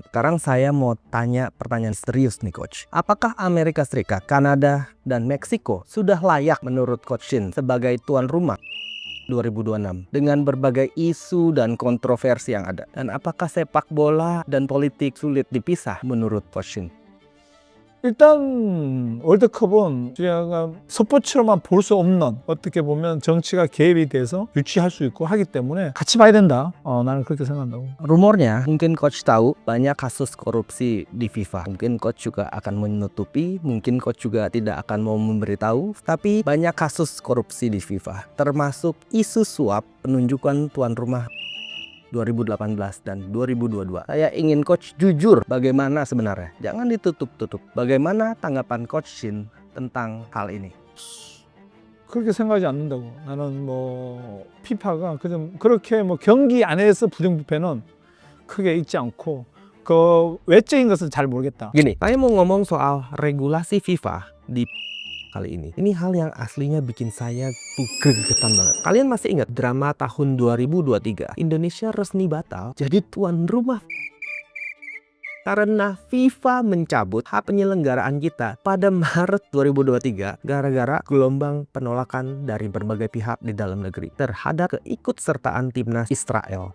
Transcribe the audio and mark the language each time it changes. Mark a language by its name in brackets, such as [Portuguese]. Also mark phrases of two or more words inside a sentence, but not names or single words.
[Indonesian] Sekarang saya mau tanya pertanyaan serius nih coach. Apakah Amerika Serikat, Kanada, dan Meksiko sudah layak menurut coach Shin sebagai tuan rumah 2026 dengan berbagai isu dan kontroversi yang ada? Dan apakah sepak bola dan politik sulit dipisah menurut coach Shin? [Korean] 일단 월드컵은 그냥 스포츠로만 볼 수 없는, 어떻게 보면 정치가 개입이 돼서 유치할 수 있고 하기 때문에 같이 봐야 된다. 나는 그렇게 생각한다고. [Indonesian] Rumornya, mungkin coach tahu banyak kasus korupsi di FIFA. Mungkin coach juga akan menutupi, mungkin coach juga tidak akan mau memberitahu. Tapi banyak kasus korupsi di FIFA, termasuk isu suap penunjukan tuan rumah 2018 dan 2022. Saya ingin coach jujur bagaimana sebenarnya. Jangan ditutup-tutup. Bagaimana tanggapan coach Shin tentang hal ini? [Korean] 그렇게 생각하지 않는다고. 나는 피파가 그렇게 경기 안에서 부정부패는 크게 있지 않고 그 외적인 것은 잘 모르겠다. [Indonesian] Gini, saya mau ngomong soal regulasi FIFA di kali ini. Ini hal yang aslinya bikin saya tuh gregetan banget. Kalian masih ingat drama tahun 2023? Indonesia resmi batal jadi tuan rumah karena FIFA mencabut hak penyelenggaraan kita pada Maret 2023 gara-gara gelombang penolakan dari berbagai pihak di dalam negeri terhadap keikutsertaan timnas Israel.